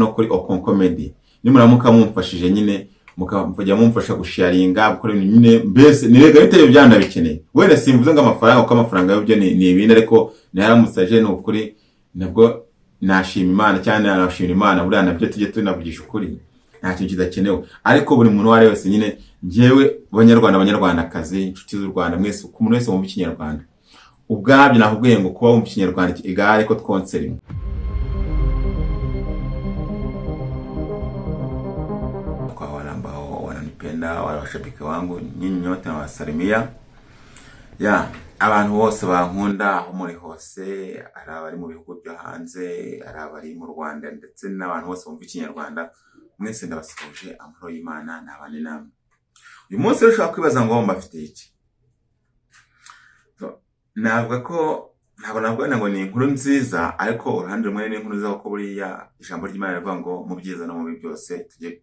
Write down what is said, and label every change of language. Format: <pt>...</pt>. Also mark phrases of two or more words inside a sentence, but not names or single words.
<rw>kuri Okon Comedy nimuramuka mumfashije nyine mukajya mumfasha gusharinga gukora nyine mbese nirega biteye byanda bikeneye wenda simvuze ngo amafaranga uko amafaranga y'ibyo ni ibindi ariko naramusaje no kuri nabwo nashima Imana cyane nashima Imana buriya nabyo tujye tunavugisha ukuri nta kintu kidakenewe ariko buri muntu wari wese nyine njewe abanyarwandakazi inshuti z'u Rwanda mwese uko umuntu wese wumva ikinyarwanda ubwabyo nakubwiye ngo kuba wumva ikinyarwanda igare ko twonse rimwe</rw> <sw>kwa wale ambao wananipenda wale washabiki wangu nyinyi nyote nawasalimia</sw> <rw>ya abantu bose bankunda aho muri hose ari abari mu bihugu byo hanze ari abari mu Rwanda ndetse n'abantu bose bumva ikinyarwanda mwese ndabasuje amahoro y'Imana nabane namwe uyu munsi ushaka kwibaza ngo mbafite iki navuga ko ntabwo ngo ni inkuru nziza ariko uruhande rumwe ni inkuru nziza ko buriya ijambo ry'Imana rivuga ngo mu byiza no mu bibi byose tujye</rw>